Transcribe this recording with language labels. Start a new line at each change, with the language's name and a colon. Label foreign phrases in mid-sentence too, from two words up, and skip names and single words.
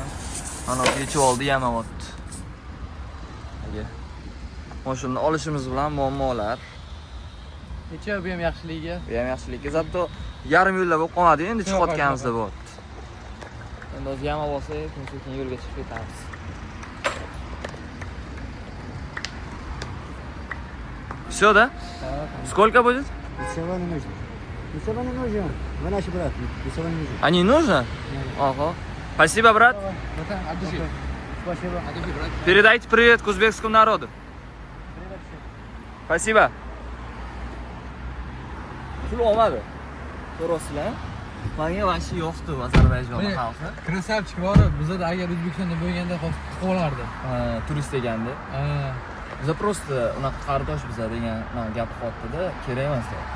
Uzbek: Mana yechib oldi, yamayapti. Aka. Mashinani olishimiz bilan muammolar. Necha bu ham yaxshiligiga? Bu ham yaxshiligi. Zato yarim yo'lda bo'lib qolmadi, endi chiqayotganimizda bo'lyapti. Endi hozir yamab olsak, keyin yo'lga chiqib ketamiz.
Russian: Всё, да? Сколько будет? Ничего не нужно. Ничего не нужно. Вы наш брат. Ничего не нужно. А не нужно? Ага. Спасибо, брат. Спасибо. Передайте привет к узбекскому народу. Спасибо.
Uzbek: Pul olmadi. Ko'rasizlar? Menga vashi yo'qdi Ozarbayjon xalqi. Krasavchik bor, bizda agar O'zbekistonda bo'lganda qilib olardi. Turist deganda. Biz просто unaqa qardosh biza degan gap qotdi-da, kerak emas deyapti.